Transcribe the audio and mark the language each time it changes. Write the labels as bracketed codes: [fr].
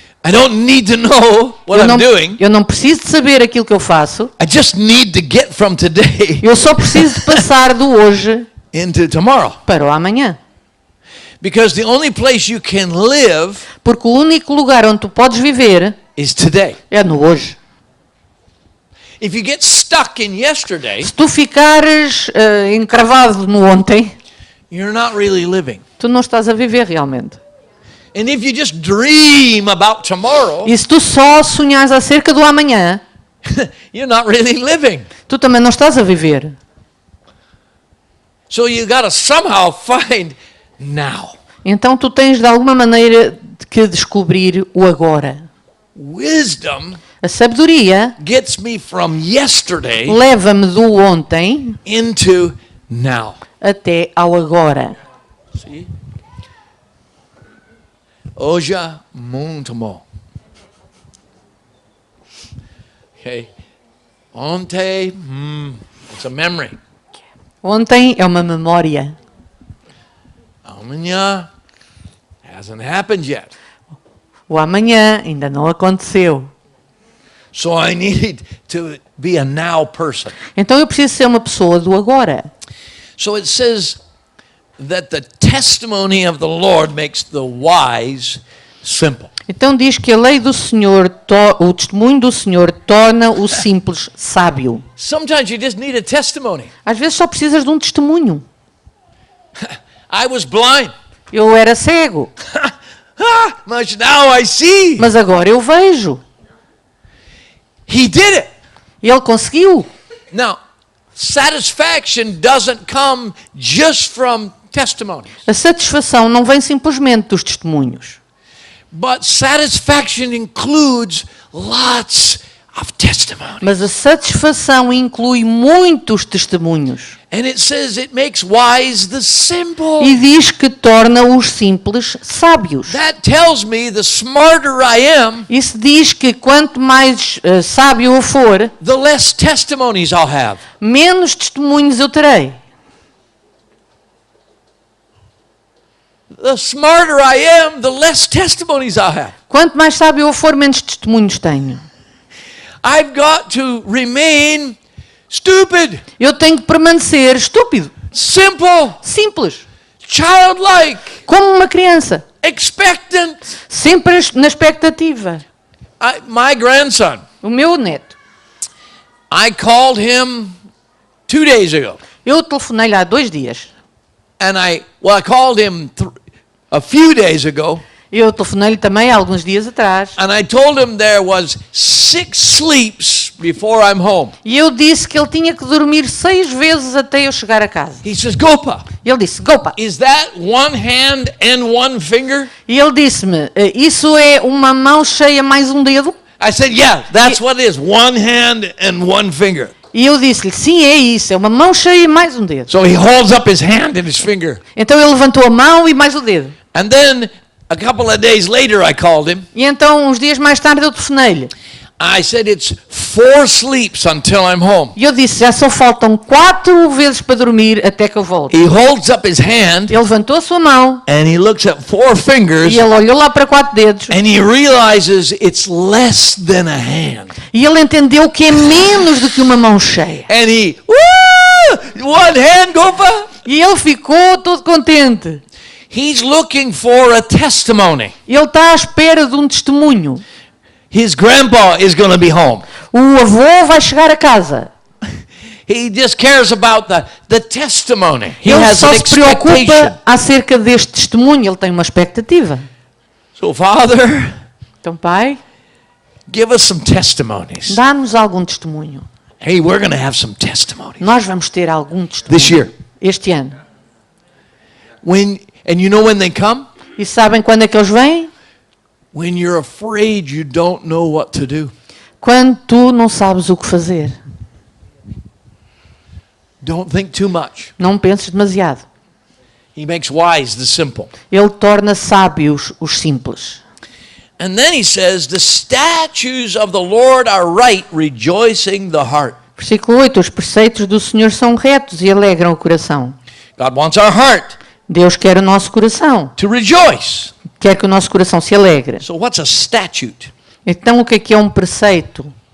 [en] I don't need to know what I'm doing. [pt] Eu não preciso de saber aquilo que eu faço. [en] I just need to get from today [pt] Eu só preciso de passar do hoje [en] into tomorrow. [pt] para o amanhã. [en] Because the only place you can live [pt] Porque o único lugar onde tu podes viver [en] is today. [pt] é no hoje. [en] If you get stuck in yesterday, [pt] Se tu ficares encravado no ontem, [en] you're not really living. [pt] tu não estás a viver realmente. [en] And if you just dream about tomorrow, [pt] E se tu só sonhares acerca do amanhã, [en] you're not really living. [pt] tu também não estás a viver. [en] So you got to somehow find now. [pt] Então tu tens de alguma maneira que descobrir o agora. [en] Wisdom [pt] A sabedoria [en] gets me from yesterday [pt] leva-me do ontem [en] into now. [pt] até ao agora. [en] See? [pt] Hoje muito bom. [en] Okay. Ontem, it's a memory. [pt] Ontem é uma memória. [en] Amanhã hasn't happened yet. [pt] O amanhã ainda não aconteceu. [en] So I need to be a now person. [pt] Então eu preciso ser uma pessoa do agora. [en] So it says that the testimony of the Lord makes the wise simple. [pt] Então diz que a lei do Senhor, o testemunho do Senhor torna o simples sábio. [en] Sometimes you just need a testimony. [pt] Às vezes só precisas de um testemunho. [en] I was blind. [pt] Eu era cego, [en] But now I see. [pt] mas agora eu vejo. [en] He did it. [pt] Ele conseguiu. [en] Now, satisfaction doesn't come just from testimonies. [pt] A satisfação não vem simplesmente dos testemunhos. [en] But satisfaction includes lots of testimonies. [pt] Mas a satisfação inclui muitos testemunhos. [en] And it says it makes wise the simple. [pt] E diz que torna os simples sábios. [en] That tells me the smarter I am, [pt] Isso diz que quanto mais sábio eu for, [en] the less testimonies I'll have. [pt] menos testemunhos eu terei. [en] The smarter I am, the less testimonies I'll have. [pt] Quanto mais sábio eu for, menos testemunhos tenho. [en] I've got to remain stupid, [pt] Eu tenho que permanecer estúpido, [en] simple, [pt] simples, [en] childlike, [pt] como uma criança, [en] expectant. [pt] sempre na expectativa. [en] My grandson, [pt] O meu neto, [en] I called him 2 days ago. [pt] eu telefonei-lhe há 2 dias. [en] And I called him a few days ago. [pt] Eu telefonei-lhe também há alguns dias atrás. [en] And I told him there was 6 sleeps before I'm home. [pt] E eu disse que ele tinha que dormir 6 vezes até eu chegar a casa. [en] He says, Gopa, [pt] Ele disse, Gopa. [en] is that one hand and one finger? [pt] E ele disse-me, isso é uma mão cheia mais um dedo? [en] I said, yeah, that's what it is. One hand and one finger. [pt] E eu disse-lhe, sim, é isso, é uma mão cheia e mais um dedo. [en] So he holds up his hand and his finger. [pt] Então ele levantou a mão e mais o dedo. [en] And then a couple of days later I called him. [pt] E então, uns dias mais tarde, eu telefonei-lhe. [en] I said, it's 4 sleeps until I'm home. [pt] E eu disse, já só faltam 4 vezes para dormir até que eu volte. [en] He holds up his hand [pt] Ele levantou a sua mão [en] and he looks at 4 fingers [pt] e ele olhou lá para 4 dedos. [en] and he realizes it's less than a hand. [pt] E ele entendeu que é menos do que uma mão cheia. [en] And he, woo! One hand, Gopa! [pt] E ele ficou todo contente. [en] He's looking for a testimony. [pt] Ele está à espera de um testemunho. [en] His grandpa is going to be home. [pt] O avô vai chegar a casa. [en] He just cares about the testimony. He [pt] Ele [en] has [pt] só [en] an [pt] se preocupa [en] expectation. [pt] acerca deste testemunho. Ele tem uma expectativa. [en] So, Father, [pt] Então, Pai, [en] give us some testimonies. [pt] dá-nos algum testemunho. [en] Hey, we're going to have some testimonies [pt] Nós vamos ter algum [en] this [pt] testemunho [en] year. [pt] este ano. [en] And you know when they come? [pt] E sabem quando é que eles vêm? [en] When you're afraid you don't know what to do. [pt] Quando tu não sabes o que fazer. [en] Don't think too much. [pt] Não penses demasiado. [en] He makes wise the simple. [pt] Ele torna sábios os simples. [en] And then he says, the statutes of the Lord are right, rejoicing the heart. [pt] Versículo 8. Os preceitos do Senhor são retos e alegram o coração. [en] God wants our heart [pt] Deus quer o nosso coração. [en] to rejoice. [pt] Quer que o nosso coração se alegre. [en] So what's a statute? [pt] Então o que é um preceito?